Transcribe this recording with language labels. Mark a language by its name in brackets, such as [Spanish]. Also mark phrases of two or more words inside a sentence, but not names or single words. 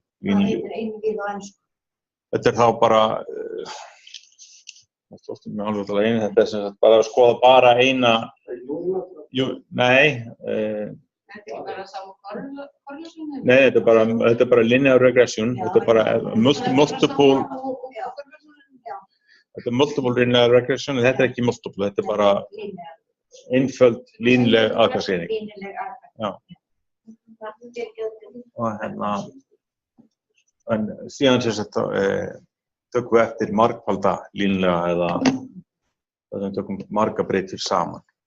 [Icelandic] Hvað heitir einvíð á ensku? Þetta er þá bara, þetta er sem sagt bara að skoða bara eina, nei, Þetta er bara sama korrelation? Nei, þetta er bara [English] linear regression, [Icelandic] þetta er bara [English] multiple linear regression, [Icelandic] þetta er ekki multiple, þetta er bara einföld línuleg aðkvæmsgreining. Já. Og en síðan sem sagt tökum við eftir margfalda línulega eða það sem tökum marga breytur saman.